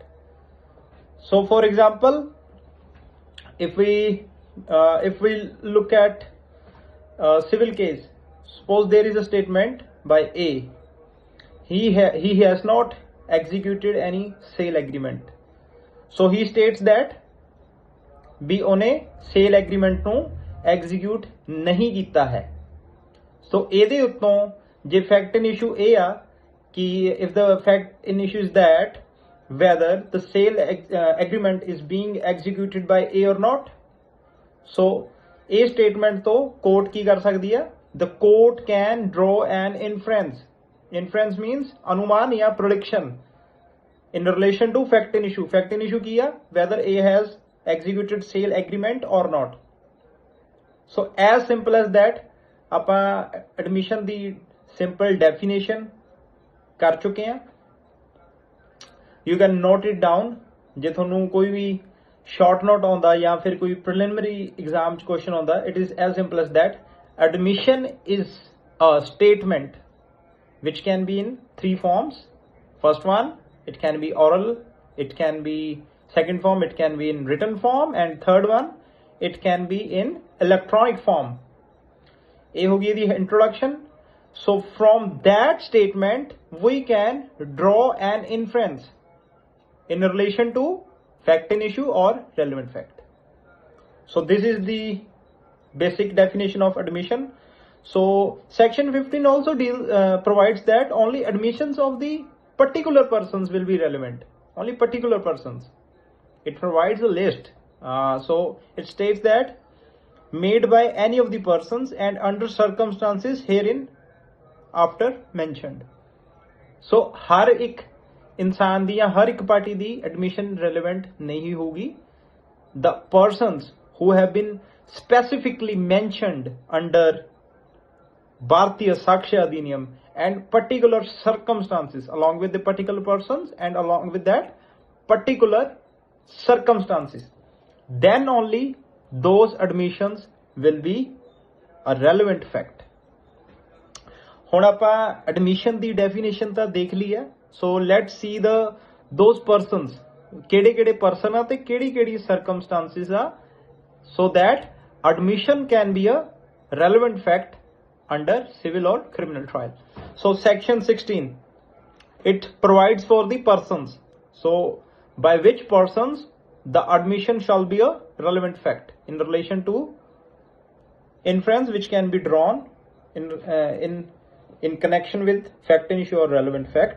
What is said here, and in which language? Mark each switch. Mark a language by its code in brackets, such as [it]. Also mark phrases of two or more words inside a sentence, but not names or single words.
[en] So for example, if we look at a civil case, suppose there is a statement by A. He has not executed any sale agreement. So he states that B ਉਹਨੇ sale agreement ਨੂੰ execute [pa] ਨਹੀਂ ਕੀਤਾ ਹੈ. [en] So [pa] ਇਹਦੇ ਉੱਤੋਂ ਜੇ [en] fact in issue [pa] ਇਹ ਆ ਕਿ [en] if the fact in issue is that whether the sale agreement is being executed by A or not, so A statement to court [hi] की कर सकती है, [en] the court can draw an inference. Inference means [hi] अनुमान या [en] prediction in relation to fact in issue. Fact in issue किया whether A has executed sale agreement or not. So as simple as that, ਆਪਾਂ admission ਦੀ simple definition [hi] कर चुके हैं. [en] You can note it down. [pa] ਜੇ ਤੁਹਾਨੂੰ ਕੋਈ ਵੀ [en] short note [pa] ਆਉਂਦਾ ਜਾਂ ਫਿਰ ਕੋਈ [en] preliminary exam [pa] ਚ question ਆਉਂਦਾ, [en] it is as simple as that. Admission is a statement which can be in three forms. First one, it can be oral, it can be second form, it can be in written form, and third one, it can be in electronic form. [hi] ये होगी [en] the introduction. So from that statement we can draw an inference in relation to fact in issue or relevant fact. So this is the basic definition of admission. So section 15 also provides that only admissions of the particular persons will be relevant. Only particular persons. It provides a list. So it states that made by any of the persons and under circumstances herein after mentioned. [pa] So ਹਰ ਇੱਕ ਇਨਸਾਨ ਦੀ ਯਾ ਹਰ ਇੱਕ ਪਾਰਟੀ ਦੀ [en] admission relevant [pa] ਨਹੀਂ ਹੋਗੀ. [en] The persons who have been specifically mentioned under Bharatiya Sakshya Adhiniyam and particular circumstances, along with the particular persons and along with that particular circumstances, then only those admissions will be a relevant fact. [pa] ਹੁਣ ਆਪਾਂ admission ਦੀ definition ਤਾਂ ਦੇਖ ਲਈ ਹੈ. [en] So let's see those persons, [pa] ਕਿਹੜੇ person ਆ ਤੇ ਕਿਹੜੀ circumstances ਆ, [en] so that admission can be a relevant fact under civil or criminal trial. So section 16, it provides for the persons. So by which persons the admission shall be a relevant fact in relation to inference which can be drawn in connection with fact and issue or relevant fact.